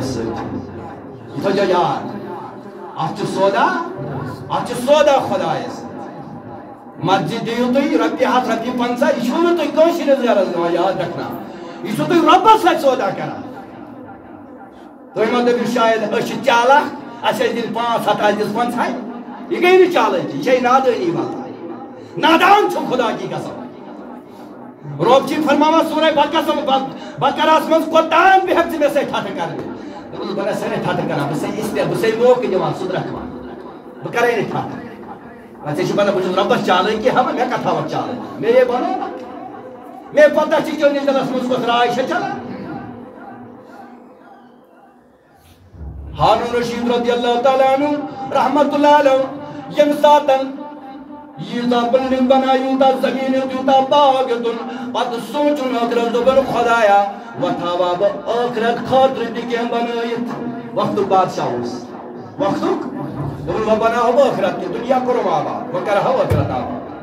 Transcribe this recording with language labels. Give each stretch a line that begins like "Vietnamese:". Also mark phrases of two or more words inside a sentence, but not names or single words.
Kashmiri: سۭتۍ یہِ تھٲیزیو یاد اَتھ چھُ سودا خۄدایس مسجد دیو تھی رۄپیہِ 100 رۄپیہِ 50 یہ چھو تھی کٲنٛسہِ نظارس دِوان
Urdu: یاد رکھنا
Kashmiri: یہ چھو تھی رۄبس سۭتۍ سودا کران تُہۍ ما دٔپِو شاید أسۍ چھِ چالاک اَسہِ ٲسۍ دِنۍ 500 اَسہِ دِژ 50 یہِ گٔے نہٕ چالٲکی یہِ چھے نادٲنی بَلاے نادان چھُ خدا کی قسم رۄب چھِ فرماوان سورہ بقرہس منٛز کوٚتام بیٚہکھ ژٕ مےٚ سۭتۍ ٹھٹھٕ کرنہِ دوٚپُس بہٕ نہ سٲنۍ ٹھٹھٕ کران بہٕ چھسے موقعہٕ دِوان سُدرکھوان بہٕ کرے نہٕ ٹھٹھٕ ژےٚ چھُ پتہ بہٕ چھُس رۄبس چالٲکی ہاوان مےٚ کتھ ہاوکھ چالٲکی مےٚ بنو نا مےٚ پتہ چھِ چٲنِس دِلس منٛز کۄس راے چھےٚ چلان ہارون رشید رضی اللہ تعالیٰ عنہ رحمت اللہ علیہ ییٚمہِ ساتن ییٖژاہ بِلڈِنٛگ بنایہِ یوٗتاہ زمیٖن تیوٗتاہ باغ دیُن پتہٕ سونٛچُن ٲخرس دوٚپُن خۄدایا وۄنۍ تھاوا بہٕ ٲخرت خٲطرٕ تہِ کینٛہہ بنٲیِتھ وقتُک بادشاہ اوس وقتُک دوٚپُن وۄنۍ بناوہا بہٕ ٲخرت تہِ دُنیا کوٚرُم آباد وۄنۍ کرہا ٲخرت آباد